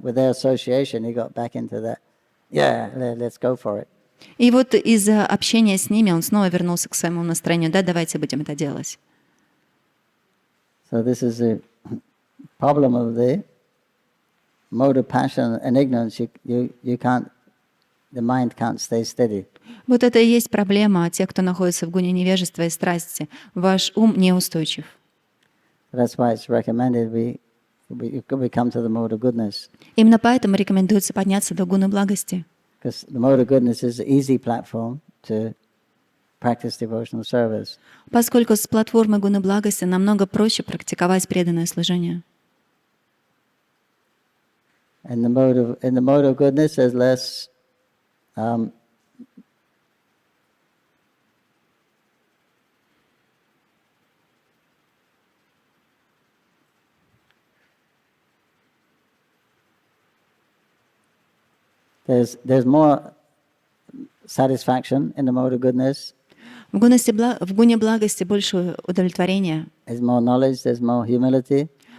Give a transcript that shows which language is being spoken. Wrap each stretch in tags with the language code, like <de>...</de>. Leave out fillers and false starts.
<en>With their association, he got back into that. Yeah, let's go for it.</en> <ru>И вот из-за общения с ними он снова вернулся к своему настроению. Да, давайте будем это делать.</ru> <en>So this is the problem of the mode of passion and ignorance. You the mind can't stay steady.</en> <ru>Вот это и есть проблема тех, кто находится в гуне невежества и страсти. Ваш ум неустойчив.</ru> <en>That's why it's recommended we come to the mode of goodness.</en> <ru>Именно поэтому рекомендуется подняться до гуны благости.</ru> <en>Because the mode of goodness is an easy platform to practice devotional service.</en> <ru>Поскольку с платформы гуны благости намного проще практиковать преданное служение.</ru> <en>In the mode of goodness, there's less there's more satisfaction in the mode of goodness.</en> <ru>В гуне благости больше удовлетворения,</ru> <en>There's more knowledge, there's more humility,</en>